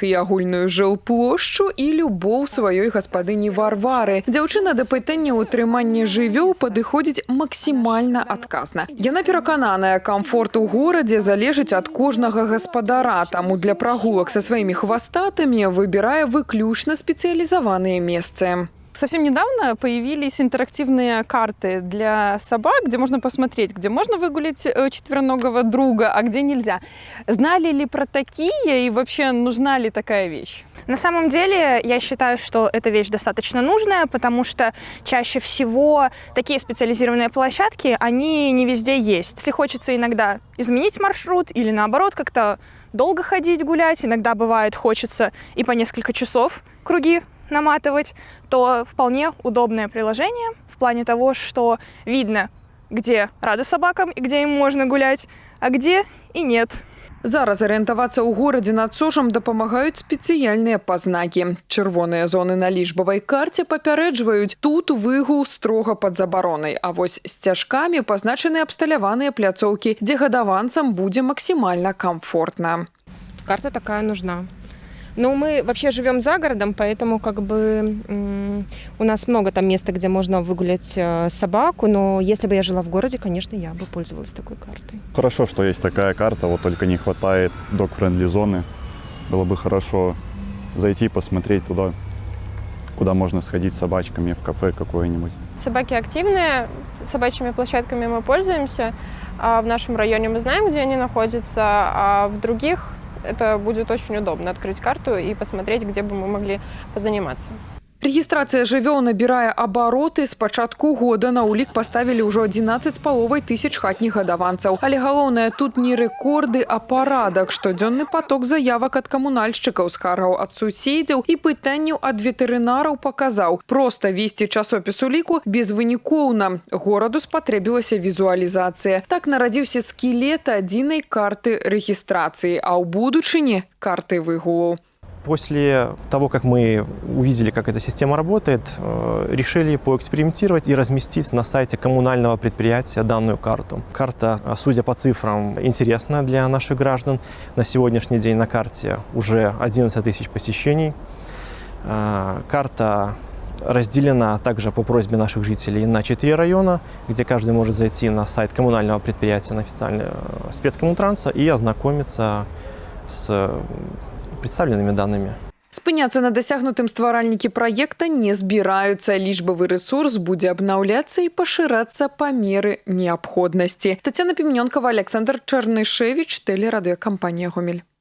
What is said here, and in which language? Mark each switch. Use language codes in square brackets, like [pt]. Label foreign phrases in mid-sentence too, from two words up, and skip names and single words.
[be] І агульную жылплошчу, і любоў сваёй гаспадыні Варвары. Дзяўчына да пытання ўтрымання жывёл падыходзіць максімальна адказна. Яна перакананая, камфорт у горадзе залежыць ад кожнага гаспадара, таму для прагулак са сваімі хвастатымі выбірае выключна спецыялізаваныя месцы. [ru] Совсем недавно появились интерактивные карты для собак, где можно посмотреть, где можно выгулить четвероногого друга, а где нельзя. Знали ли про такие и вообще нужна ли такая вещь? На самом деле, я считаю, что эта вещь достаточно нужная, потому что чаще всего такие специализированные площадки, они не везде есть. Если хочется иногда изменить маршрут или наоборот как-то долго ходить гулять, иногда бывает хочется и по несколько часов круги наматывать, то вполне удобное приложение в плане того, что видно, где рады собакам и где им можно гулять, а где и нет. [be] Зараз арыентавацца ў горадзе над сожам дапамагаюць спецыяльныя пазнакі. Чырвоныя зоны на лічбавай карце папярэджваюць, тут выгул строга пад забаронай, а вось сцяжкамі пазначаны абсталяваныя пляцоўкі, дзе гадаванцам будзе максімальна комфортна. [ru] Карта такая нужна. Но мы вообще живем за городом, поэтому как бы у нас много там места, где можно выгулять собаку. Но если бы я жила в городе, конечно, я бы пользовалась такой картой. Хорошо, что есть такая карта, вот только не хватает dog-friendly зоны. Было бы хорошо зайти, посмотреть туда, куда можно сходить с собачками, в кафе какое-нибудь. Собаки активные, собачьими площадками мы пользуемся. В нашем районе мы знаем, где они находятся, а в других это будет очень удобно открыть карту и посмотреть, где бы мы могли позаниматься. [be] Регистрация жывёл набирае абароты. З пачатку года на ўлік паставілі ўжо 11,5 тысяч хатніх гадаванцаў. Але галоўнае тут не рэкорды, а парадак. Штодзённы поток заявак ад камунальшчыкаў, скаргаў ад суседзяў і пытанняў ад ветэрынараў паказаў. Проста весці часопіс уліку безвынікоўна. Гораду спатрэбілася візуалізацыя. Так нарадзіўся скелет адзінай карты рэгістрацыі, а ў будучыні карты выгулу. [ru] После того, как мы увидели, как эта система работает, решили поэкспериментировать и разместить на сайте коммунального предприятия данную карту. Карта, судя по цифрам, интересна для наших граждан. На сегодняшний день на карте уже 11 тысяч посещений. Карта разделена также по просьбе наших жителей на 4 района, где каждый может зайти на сайт коммунального предприятия, на официальный спецкоммунтранса и ознакомиться с представленными данными. [be] Спыняцца на дасягнутым стваральнікі праекта не збіраюцца. Лічбавы рэсурс будзе абнаўляцца і пашырацца па меры неабходнасці. Тацяна Піменёнкава, Александр Чарнышевіч, тэлерадыёкампанія «Гомель».